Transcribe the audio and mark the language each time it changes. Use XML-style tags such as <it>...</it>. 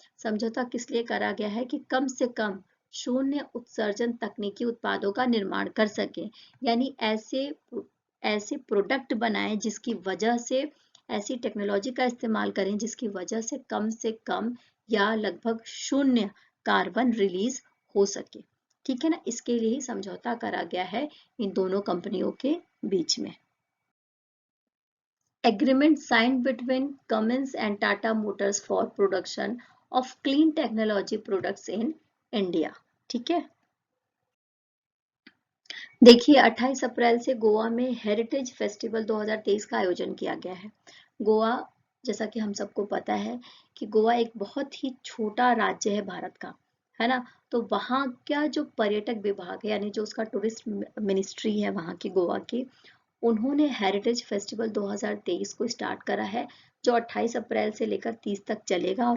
<hi>समझौता किस लिए करा गया है कि कम से कम शून्य उत्सर्जन तकनीकी उत्पादों का निर्माण कर सके, यानी ऐसे ऐसे प्रोडक्ट बनाएं जिसकी वजह से, ऐसी टेक्नोलॉजी का इस्तेमाल करें जिसकी वजह से कम या लगभग शून्य कार्बन रिलीज हो सके। ठीक है ना, इसके लिए ही समझौता करा गया है इन दोनों कंपनियों के बीच में।</hi> <en>Agreement signed between Cummins and Tata Motors for production of clean technology products in India।</en> <hi>ठीक है, देखिए 28 अप्रैल से गोवा में हेरिटेज फेस्टिवल 2023 का आयोजन किया गया है। गोवा, जैसा कि हम सबको पता है कि गोवा एक बहुत ही छोटा राज्य है भारत का, है ना। तो वहाँ का जो पर्यटक विभाग है, यानी जो उसका टूरिस्ट मिनिस्ट्री है वहाँ की गोवा की, उन्होंने हेरिटेज फेस्टिवल 2023 को स्टार्ट करा है, जो 28 अप्रैल से लेकर 30 तक चलेगा।</hi>